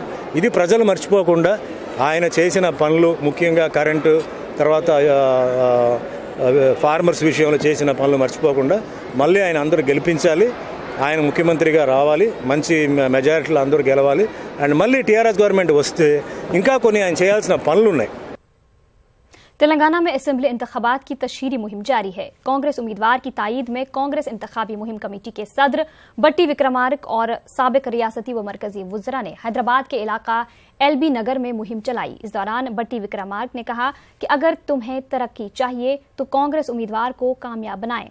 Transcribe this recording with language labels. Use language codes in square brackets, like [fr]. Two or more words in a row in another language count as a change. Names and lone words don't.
[te] ఇది ప్రజలు మర్చిపోకుండా ఆయన చేసిన పనులు, ముఖ్యంగా కరెంటు, తర్వాత ఫార్మర్స్ విషయంలో చేసిన పనులు మర్చిపోకుండా మళ్ళీ ఆయన అందరూ గెలిపించాలి. ఆయన ముఖ్యమంత్రిగా రావాలి, మంచి మెజారిటీలో అందరూ గెలవాలి. అండ్ మళ్ళీ టీఆర్ఎస్ గవర్నమెంట్ వస్తే ఇంకా కొన్ని ఆయన చేయాల్సిన పనులు ఉన్నాయి. [ur] تلنگانہ میں اسمبلی انتخابات کی تشہیری مہم جاری ہے. کانگریس امیدوار کی تائید میں کانگریس انتخابی مہم کمیٹی کے صدر بٹی وکرمارک اور سابق ریاستی و مرکزی وزرا نے حیدرآباد کے علاقہ ایل بی نگر میں مہم چلائی. اس دوران بٹی وکرمارک نے کہا کہ اگر تمہیں ترقی چاہیے تو کانگریس امیدوار کو کامیاب بنائیں.